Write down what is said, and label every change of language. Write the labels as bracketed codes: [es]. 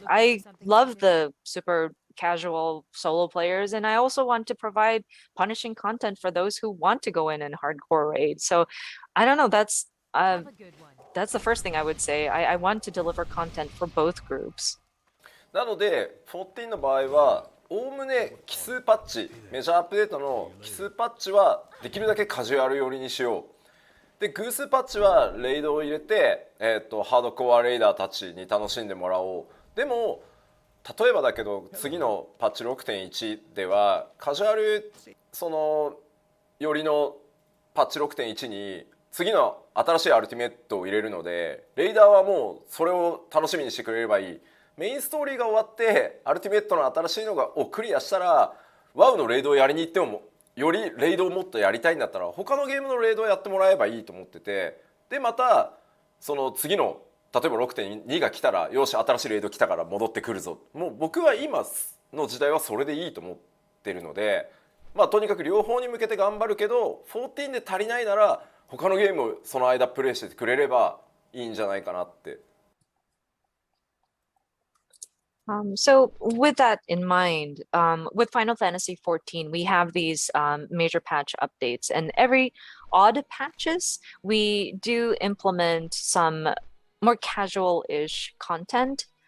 [en] I love the super casual solo players, and I also want to provide punishing content for those who want to go in and hardcore raid. So I don't know, that's the first thing I would say. I want to deliver content for both groups. [ja] なので14の場合はおおむね奇数パッチ、メジャーアップデートの奇数パッチはできるだけカジュアル寄りにしよう。で偶数パッチはレイドを入れて、ハードコアレイダーたちに楽しんでもらおう。でも例えばだけど次のパッチ 6.1 ではカジュアルよりのパッチ 6.1 に次の新しいアルティメットを入れるので、レイダーはもうそれを楽しみにしてくれればいい。メインストーリーが終わってアルティメットの新しいのをクリアしたらワウのレイドをやりに行ってもよりレイドをもっとやりたいんだったら他のゲームのレイドをやってもらえばいいと思ってて、でまたその次の例えば 6.2 が来たらよし新しいレイド来たから戻ってくるぞ。もう僕は今の時代はそれでいいと思ってるので、とにかく両方に向けて頑張るけど14で足りないなら他のゲームをその間プレイしてくれればいいんじゃないかなって。 [en] So with that in mind, with Final Fantasy XIV, we have these major patch updates, and every odd patches, we do implement some more casual-ish content.